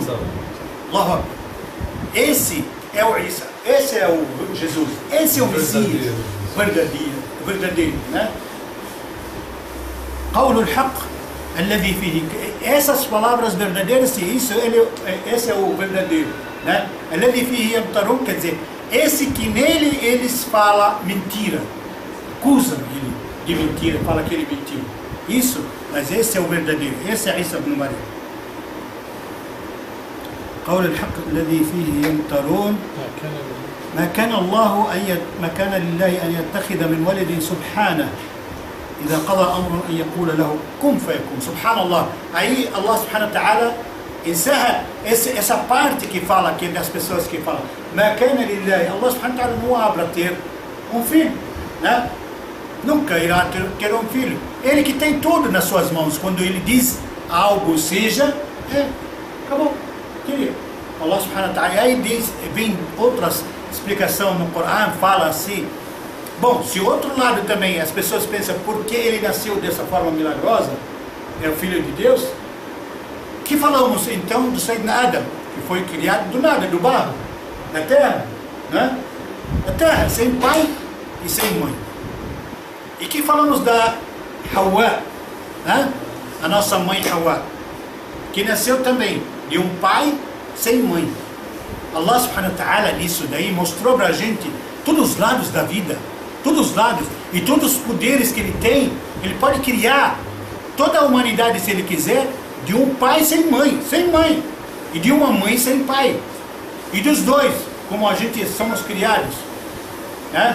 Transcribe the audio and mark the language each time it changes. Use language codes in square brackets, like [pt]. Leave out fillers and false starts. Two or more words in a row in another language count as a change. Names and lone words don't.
[ar] الله أكبر. [pt] Esse é o Isa, esse é o Jesus, esse é o Messias verdadeiro, né? [ar] قول الحق الذي فيه, [pt] essas palavras verdadeiras, esse é o verdadeiro, né? [ar] الذي فيه يمترون, [pt] quer dizer, esse que nele eles falam mentira, acusam ele de mentira, fala que ele mentiu. Isso, mas esse é o verdadeiro, esse é Isa ibn Maryam. [ar] قول الحق الذي فيه يمترون ما كان لله أن يتخذ من ولد سبحانه إذا قضى أمرا أن يقول له كن فيكون. سبحان الله. [pt] Aí [ar] الله سبحانه وتعالى [pt] encerra essa parte que fala aqui das pessoas que falam [ar] ما كان لله, الله سبحانه وتعالى [pt] não habla ter um filho, né? Nunca irá ter um filho. Ele que tem tudo nas suas mãos. Quando ele diz algo seja, acabou. Queria. [ar] الله سبحانه وتعالى. [pt] Aí vem outras explicações no Coran, fala assim. Bom, se outro lado também as pessoas pensam por que ele nasceu dessa forma milagrosa, é o filho de Deus. Que falamos então do Sayyidina Adam, que foi criado do nada, do barro, da terra, né? Da terra, sem pai e sem mãe. E que falamos da Hawa, né? A nossa mãe Hawa, que nasceu também de um pai sem mãe. [ar] الله سبحانه وتعالى [pt] nisso daí mostrou pra gente todos os lados da vida, todos os lados e todos os poderes que ele tem. Ele pode criar toda a humanidade se ele quiser, de um pai sem mãe, e de uma mãe sem pai, e dos dois, como a gente somos criados, né?